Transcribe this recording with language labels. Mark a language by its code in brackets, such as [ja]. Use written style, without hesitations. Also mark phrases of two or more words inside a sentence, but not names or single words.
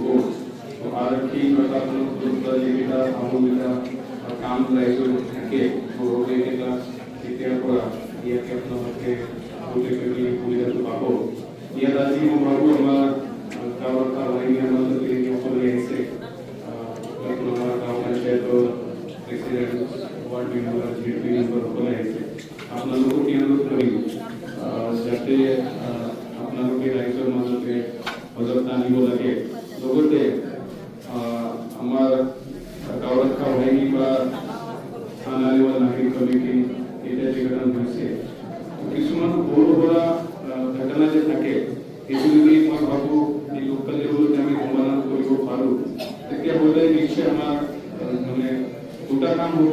[as] আৰক্ষী প্ৰশাসনৰ যিকেইটা সামগ্ৰীটা কাম ৰাইজৰ থাকে সেইকেইটা তেতিয়াৰ পৰা ইয়াতে আপোনালোকে গোটেইখিনি সুবিধাটো পাব। ইয়াত আজি মই ভাবোঁ আমাৰ গাঁৱৰ বাহিনী আমালোকে সকলোৱে আহিছে। আমাৰ গাঁও পঞ্চায়তৰ প্ৰেচিডেণ্ট [en] ward member GP member [as] সকলে আহিছে। আপোনালোকক অনুৰোধ কৰিম যাতে আপোনালোকে ৰাইজৰ মাজতে সজাগতা আনিব লাগে। লগতে আমাৰ গাঁৱৰ বাহিনী বা থানাৰ নাগৰিক কমিটি এতিয়া যিকেইজন হৈছে কিছুমান সৰু সুৰা ঘটনা যে থাকে সেইটো যদি মই ভাবোঁ এই [en] local level [as] আমি সমাধান কৰিব পাৰোঁ তেতিয়াহ'লে নিশ্চয় আমাৰ মানে দুটা কাম হ'ব।